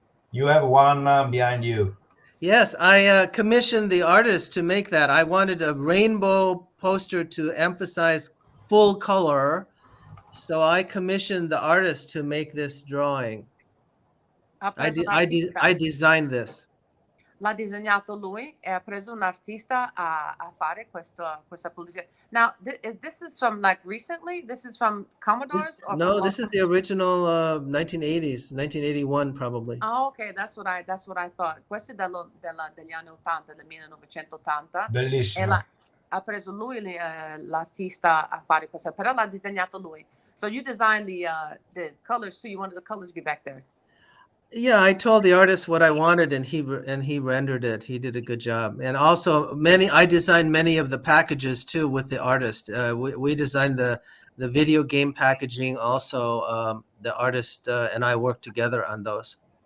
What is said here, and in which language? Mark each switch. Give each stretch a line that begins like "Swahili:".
English: You have one behind you. Yes, I commissioned the artist to make that. I wanted a rainbow poster to emphasize full color, so I commissioned the artist to make this drawing. I designed this.
Italian: L'ha disegnato lui e ha preso un artista a fare questa pubblicità.
English: Now, this is from like recently? This is from Commodores? This is the original 1980s, 1981 probably. Oh, okay, that's what I thought.
Italian: Questo è degli anni 80, del 1980. Bellissimo. E ha preso lui l'artista a fare questa, però l'ha disegnato lui.
English: So you designed the colors too. You wanted the colors to be back there. Yeah, I told the artist what I wanted, and he rendered it. He did a good job. And also, I designed many of the packages too with the artist. We designed the video game packaging. Also, the artist and I worked together on those.